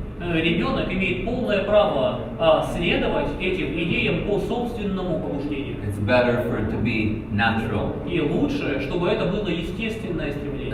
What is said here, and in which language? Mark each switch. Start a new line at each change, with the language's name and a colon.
Russian: Ребенок имеет полное право следовать этим идеям по собственному побуждению.
English: It's better for it to be natural
Russian: И лучше, чтобы это было естественное стремление,